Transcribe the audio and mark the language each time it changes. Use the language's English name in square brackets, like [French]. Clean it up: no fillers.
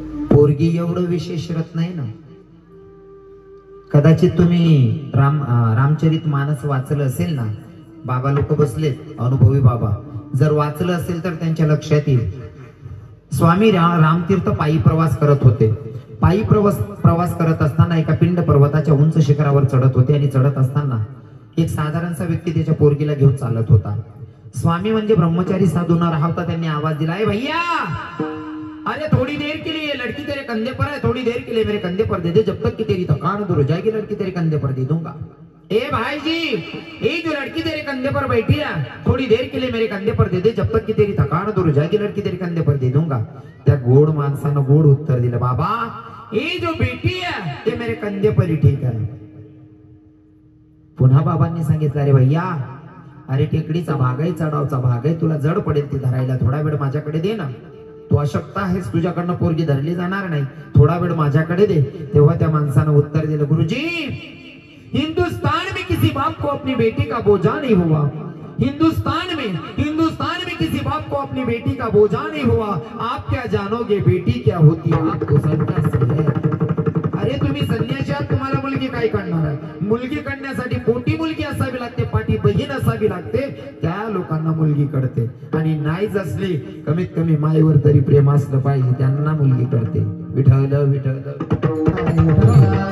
[Marathi] पोरगी एवढं विशेष रत्न आहे ना. कदाचित तुम्ही रामचरित मानस वाचलं असेल ना, बाबा लोक बसलेत अनुभवी बाबा, जर वाचलं असेल तर त्यांच्या लक्षात येईल. स्वामी रामतीर्थ पायी प्रवास करत होते. पायी प्रवास करत असताना एका पिंड पर्वताच्या उंच शिखरावर चढत होते. आणि चढत असताना एक साधारणसा व्यक्ती त्याच्या पोरगीला घेऊन चालत होता. स्वामी म्हणजे ब्रह्मचारी साधू न राहता त्यांनी आवाज दिला, [Hindi] ए भैया अरे थोड़ी देर के लिए लड़की तेरे कंधे पर है, थोड़ी देर के लिए मेरे कंधे पर दे दे, जब तक कि तेरी थकान दूर हो जाएगी लड़की तेरे कंधे पर दे दूंगा. ए भाई जी, ये जो लड़की तेरे कंधे पर बैठी है थोड़ी देर के लिए मेरे कंधे पर दे दे, जब तक कि तेरी थकान दूर हो जाएगी लड़की तेरे कंधे पर दे दूंगा. [Marathi] त्या गोड माणसानं गोड उत्तर दिलं, [Hindi] बाबा ये जो बेटी है ते मेरे कंधे पर ही ठीक है. [Marathi] पुन्हा बाबांनी सांगितलं, अरे भैया अरे टेकडीचा भाग आहे, चढावचा भाग आहे, तुला जड पडेल ती धरायला, थोडा वेळ माझ्याकडे दे ना. तू अशक्त आहेस, तुझ्याकडनं पोरगी धरली जाणार नाही, थोडा वेळ माझ्याकडे दे. तेव्हा त्या माणसानं उत्तर दिलं, [Hindi] गुरुजी हिंदुस्तान में किसी बाप को अपनी बेटी का बोझा नहीं हुआ. हिंदुस्तान में किसी बाप को अपनी बेटी का बोझा नहीं हुआ. आप क्या जानोगे बेटी क्या होती है, आपको सन्यासी है. [Marathi] अरे तुम्ही संन्यासी आहात, तुम्हाला मुलगी काय करणार आहे? मुलगी करण्यासाठी पोटी मुलगी असावी लागते, पाठी बहीण असावी लागते, त्या लोकांना मुलगी कळते. आणि नाहीच असली कमीत कमी मायेवर तरी प्रेम असलं पाहिजे, त्यांना मुलगी कळते. विठ्ठल विठ्ठल.